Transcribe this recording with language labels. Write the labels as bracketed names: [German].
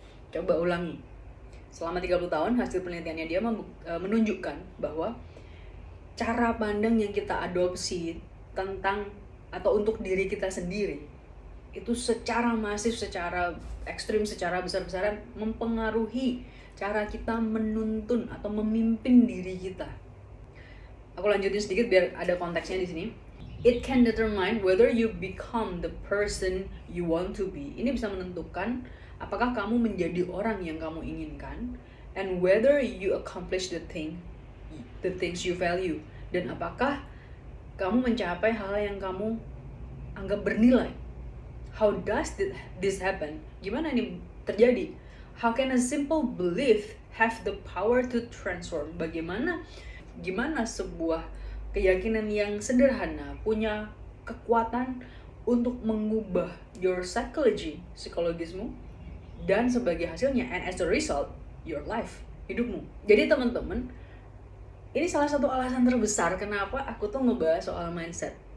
[Indonesian] Coba ulangi. Selama 30 tahun hasil penelitiannya dia menunjukkan bahwa cara pandang yang kita adopsi tentang atau untuk diri kita sendiri itu secara masif, secara ekstrim, secara besar-besaran mempengaruhi cara kita menuntun atau memimpin diri kita. Aku lanjutin sedikit biar ada konteksnya di sini. [English] It can determine whether you become the person you want to be. [Indonesian] Ini bisa menentukan apakah kamu menjadi orang yang kamu inginkan, [English] and whether you accomplish the things you value, [Indonesian] dan apakah kamu mencapai hal yang kamu anggap bernilai. [English] How does this happen? [Indonesian] Gimana ini terjadi? [English] How can a simple belief have the power to transform? [Indonesian] Gimana sebuah keyakinan yang sederhana punya kekuatan untuk mengubah your psikologismu, dan sebagai hasilnya, [English] and as a result, your life, [Indonesian] hidupmu. Jadi teman-teman, ini salah satu alasan terbesar kenapa aku tuh ngebahas soal mindset.